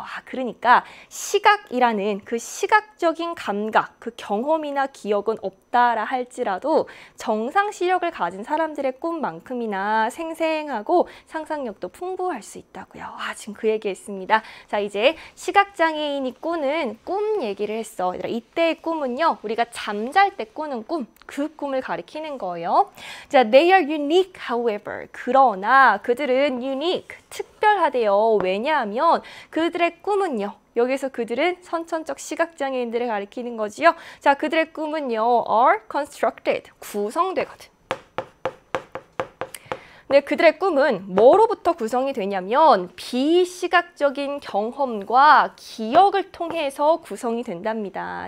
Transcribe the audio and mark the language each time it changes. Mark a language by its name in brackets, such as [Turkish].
[Korean] 아, 그러니까 시각이라는 그 시각적인 감각, 그 경험이나 기억은 없다라 할지라도 정상 시력을 가진 사람들의 꿈만큼이나 생생하고 상상력도 풍부할 수 있다고요. 아, 지금 그 얘기했습니다. 자, 이제 시각장애인이 꾸는 꿈 얘기를 했어. 얘들아, 이때의 꿈은요, 우리가 잠잘 때 꾸는 꿈, 그 꿈을 가리키는 거예요. 자, [English] they are unique, however. [Korean] 그러나 그들은 unique, 특별하대요. 왜냐하면 그들의 꿈은요, 여기서 그들은 선천적 시각장애인들을 가리키는 거지요. 자, 그들의 꿈은요, [English] are constructed, [Korean] 구성되거든. 네, 그들의 꿈은 뭐로부터 구성이 되냐면 비시각적인 경험과 기억을 통해서 구성이 된답니다.